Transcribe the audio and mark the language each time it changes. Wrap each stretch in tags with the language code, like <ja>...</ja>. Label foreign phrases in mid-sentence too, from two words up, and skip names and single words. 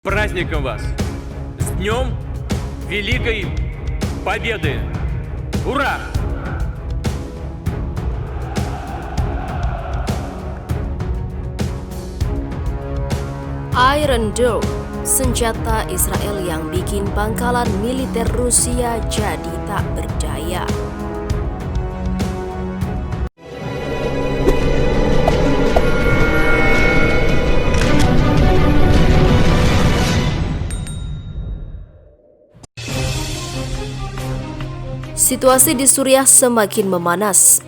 <ru>Праздником вас! С Днем Великой Победы! Ура!</ru> <id>Iron Dome, senjata Israel yang bikin pangkalan militer Rusia jadi tak berdaya. Situasi di Suriah semakin memanas.</id>